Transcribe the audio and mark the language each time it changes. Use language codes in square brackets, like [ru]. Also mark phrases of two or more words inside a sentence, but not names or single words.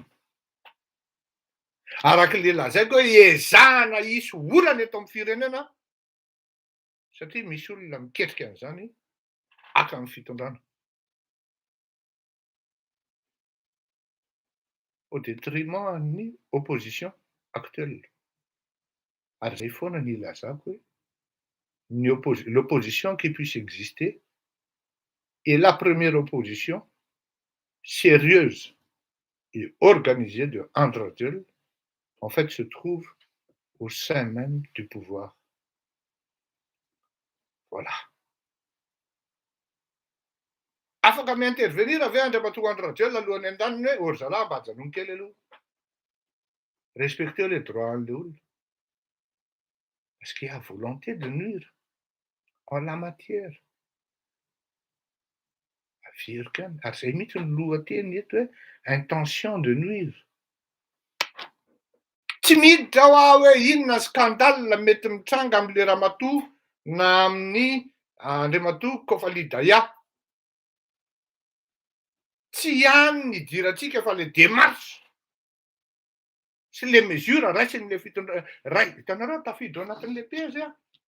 [mg] Arak'ilay lazaiko hoe ezahana hisy olana eto amin'ny firenena satria misy olona miketrika an'izany haka ny fitondrana. [fr] Au détriment ny opposition actuelle. [mg] Ary zay foana ny ilazako hoe [fr] l'opposition qui puisse exister et la première opposition sérieuse et organisée de André Diol en fait se trouve au sein même du pouvoir. Voilà. [mg] afaka mi-intervenir avy Andriamatoa Andry alohan'ny an-daniny hoe ory zalahy mba hajanony kely aloha. [fr] Respectez les droits de l'olona. Parce qu'il y a volonté de nuire en la matière. [mg] Averikany. Ary zay mihitsy ny lohateny eto hoe [fr] intention de nuire. [mg] Tsy miditra ho hoe inona scandale mety mitranga amin'le Ramatoa na amin'ny Andriamatoa Kofalidaya. Tsy ihany ny idirantsika fa [fr] le démarche [mg] sy [fr] le mesure [mg] raisin'le hitanareo tafiditra anatin' [fr] le piège [mg] a.